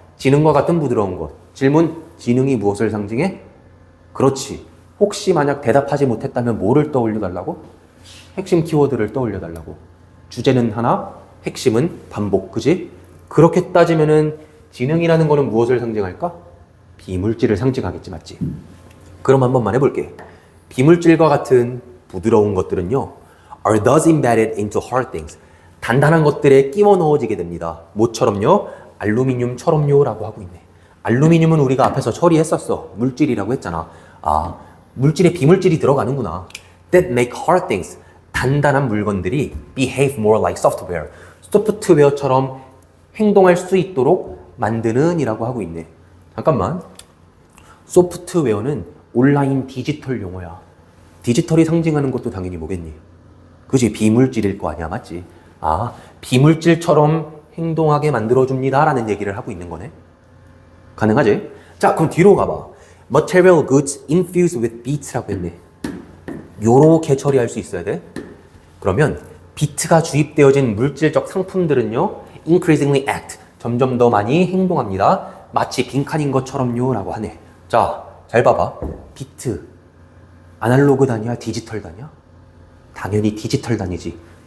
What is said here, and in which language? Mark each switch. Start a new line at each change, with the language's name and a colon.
Korean: 지능과 같은 부드러운 것. 질문, 지능이 무엇을 상징해? 그렇지. 혹시 만약 대답하지 못했다면 뭐를 떠올려 달라고? 핵심 키워드를 떠올려 달라고. 주제는 하나, 핵심은 반복, 그지? 그렇게 따지면은 지능이라는 거는 무엇을 상징할까? 비물질을 상징하겠지, 맞지? 그럼 한 번만 해볼게. 비물질과 같은 부드러운 것들은요,
English: are thus embedded into hard things.
Korean: 단단한 것들에 끼워 넣어지게 됩니다. 뭐처럼요? 알루미늄처럼요 라고 하고 있네. 알루미늄은 우리가 앞에서 처리했었어. 물질이라고 했잖아. 아, 물질에 비물질이 들어가는구나.
English: That make hard things.
Korean: 단단한 물건들이
English: behave more like software.
Korean: 소프트웨어처럼 행동할 수 있도록 만드는 이라고 하고 있네. 잠깐만. 소프트웨어는 온라인 디지털 용어야. 디지털이 상징하는 것도 당연히 뭐겠니? 그지? 비물질일 거 아니야, 맞지? 아, 비물질처럼 행동하게 만들어줍니다 라는 얘기를 하고 있는 거네. 가능하지? 자, 그럼 뒤로 가봐.
English: Material goods infused with bits
Korean: 라고 했네. 요렇게 처리할 수 있어야 돼. 그러면 비트가 주입되어진 물질적 상품들은요,
English: increasingly act,
Korean: 점점 더 많이 행동합니다. 마치 빈칸인 것처럼요 라고 하네. 자, 잘 봐봐. 비트, 아날로그 단위야, 디지털 단위야? 당연히 디지털 단위지.